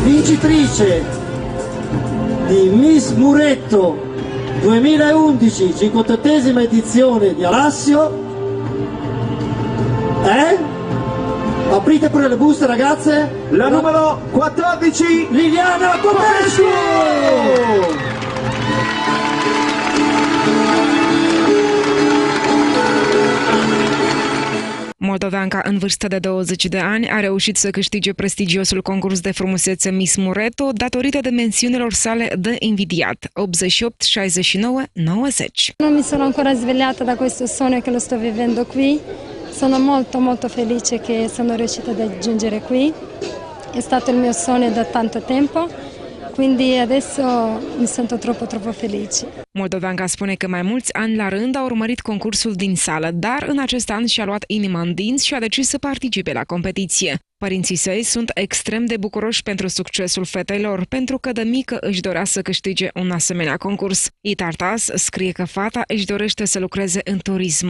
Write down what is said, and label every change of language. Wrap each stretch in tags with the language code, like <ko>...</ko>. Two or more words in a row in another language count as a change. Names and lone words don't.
<it>vincitrice di Miss Muretto 2011, 58esima edizione di Alassio, è... Aprite pure le buste, ragazze. La numero 14, Liliana Popescu!</it> <ro>Moldoveanca în vârstă de 20 de ani a reușit să câștige prestigiosul concurs de frumusețe Miss Muretto datorită dimensiunilor sale de invidiat, 88, 69, 90.</ro> <it>Non mi sono ancora svegliata da questo sogno che lo sto vivendo qui. Sono molto felice che sono riuscita ad raggiungere qui. È stato il mio sogno da tanto tempo, quindi adesso mi sento troppo felice.</it> <ro>Moldoveanca spune că mai mulți ani la rând a urmărit concursul din sală, dar în acest an și-a luat inima în dinți și a decis să participe la competiție. Părinții săi sunt extrem de bucuroși pentru succesul fetei lor, pentru că de mică își dorea să câștige un asemenea concurs. Itartas scrie că fata își dorește să lucreze în turism.</ro>